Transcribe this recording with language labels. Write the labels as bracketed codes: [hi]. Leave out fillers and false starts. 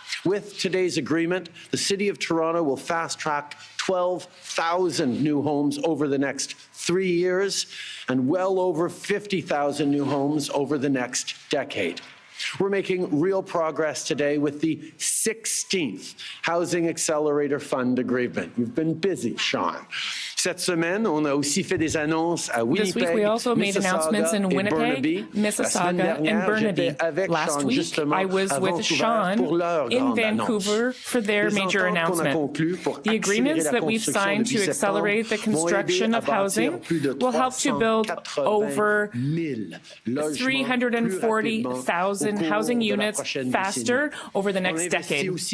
[en] With today's agreement, the City of Toronto will fast-track 12,000 new homes over the next 3 years and well over 50,000 new homes over the next decade. We're making real progress today with the 16th Housing Accelerator Fund agreement. You've been busy, Sean. [fr] Cette semaine, on a aussi fait des annonces à Winnipeg, [en] this week we also made announcements in Winnipeg, Mississauga, and Burnaby. Last week, I was with Sean in Vancouver for their major announcement. The agreements that we've signed to accelerate the construction of housing will help to build over 340,000 housing units faster over the next decade.